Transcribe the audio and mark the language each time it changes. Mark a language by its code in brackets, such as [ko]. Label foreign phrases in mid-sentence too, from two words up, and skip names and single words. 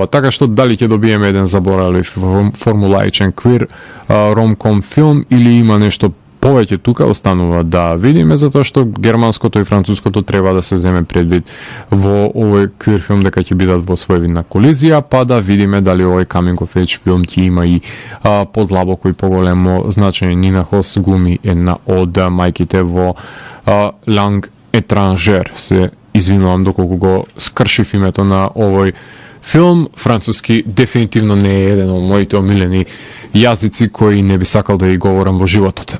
[mk] Така што дали ќе добиеме еден заборавлив формулаичен квир ромком филм или има нешто повеќе тука, останува да видиме, затоа што германското и француското треба да се земе предвид во овој квир филм дека ќе бидат во своевидна колизија, па да видиме дали овој [en] coming of age [mk] филм ќе има и подлабоко и поголемо значење. Нина Хос глуми една од мајките во Lang Étranger. Се извинувам доколку го скршив името на овој филм. Француски дефинитивно не е еден од моите омилени јазици кои не би сакал да ги говорам во животот.